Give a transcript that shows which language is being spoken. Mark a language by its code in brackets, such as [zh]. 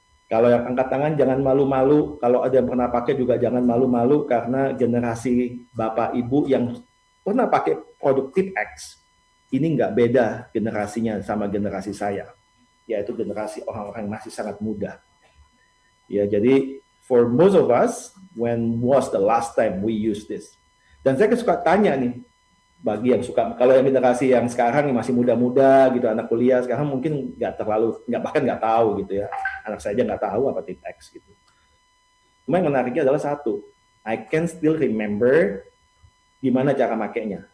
[id] Kalau yang angkat tangan jangan malu-malu, kalau ada yang pernah pakai juga jangan malu-malu, karena generasi Bapak Ibu yang pernah pakai produk TipX, ini nggak beda generasinya sama generasi saya, yaitu generasi orang-orang yang masih sangat muda. Ya, jadi [en] for most of us, when was the last time we use this? [id] Dan saya suka tanya nih, bagi yang suka, kalau yang generasi yang sekarang yang masih muda-muda gitu, anak kuliah sekarang mungkin bahkan nggak tahu gitu ya. Anak saya aja nggak tahu apa TipX gitu. Cuma yang menariknya adalah satu, [en] I can still remember [id] gimana cara makainya.